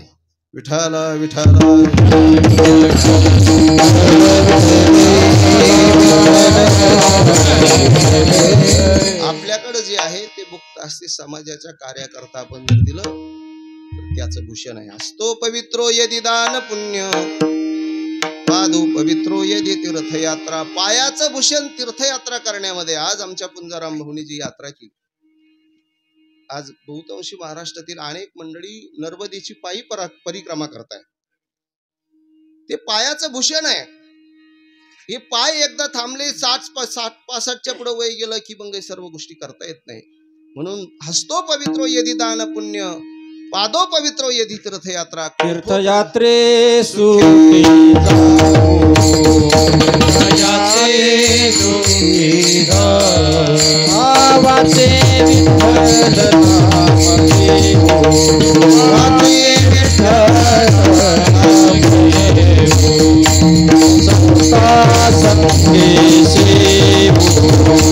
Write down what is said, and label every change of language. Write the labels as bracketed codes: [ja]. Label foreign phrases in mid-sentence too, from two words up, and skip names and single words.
[mr] विठ्ठल विठ्ठल आपल्याकडे जे आहे ते मुक्त असते. समाजाच्या कार्याकरता आपण जर दिलं तर त्याचं भूषण आहे. [sa] असतो पवित्रो यदि दान पुण्य, पादो पवित्रो यदि तीर्थयात्रा. [mr] पायाचं भूषण तीर्थयात्रा करण्यामध्ये. आज आमच्या पुंजाराम भाऊनी जी यात्रा केली, आज बहुतांशी महाराष्ट्रातील अनेक मंडळी नर्मदेची पायी परिक्रमा करताय. ते पायाचं भूषण आहे. हे पाय एकदा थांबले, 60-65च्या पुढे वय गेलं की मग सर्व गोष्टी करता येत नाही. [sa] म्हणून हस्तो पवित्रो यदि दान पुण्य, पादो पवित्रो यदि तीर्थयात्रा. [mr] तीर्थयात्रे सुखी जाऊ, तीर्थयात्रे सुखी जाऊ, आवाचे विठ्ठल नाम घेऊ, आवाचे विठ्ठल नाम घेऊ, संता संगे सेवू,